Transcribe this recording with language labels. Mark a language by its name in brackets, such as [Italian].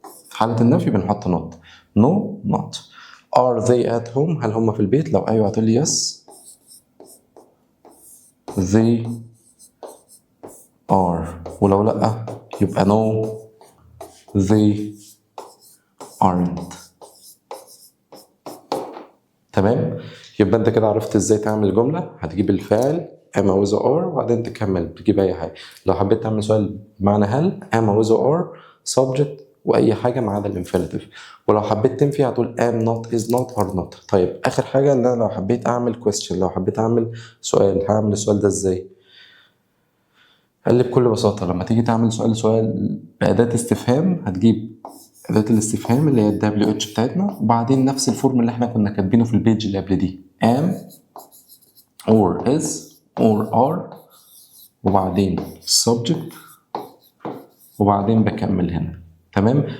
[Arabic] في حالة النفي بنحط not no not. [English] are they at home؟ [Arabic] هل هم في البيت؟ لو ايوه هتقول لي [English] yes they are، [Arabic] ولو لا يبقى [English] no they aren't. [Arabic] تمام. يبقى انت كده عرفت ازاي تعمل جملة. هتجيب الفعل am with or وبعدين تكمل تجيب اي حاجة. لو حبيت تعمل سؤال بمعنى هل am with or subject واي حاجة ما عدا الانفينيتيف. ولو حبيت تنفي هتقول [English] am not is not are not. [Arabic] طيب اخر حاجة ان انا لو حبيت اعمل question، لو حبيت اعمل سؤال، هعمل السؤال ده ازاي؟ قال لي بكل بساطة لما تيجي تعمل سؤال بأداة استفهام، هتجيب أداة الاستفهام اللي هي ال WH بتاعتنا، وبعدين نفس الفورم اللي احنا كنا كاتبينه في البيج اللي قبل دي am or is or are، وبعدين subject، وبعدين بكمل هنا. تمام.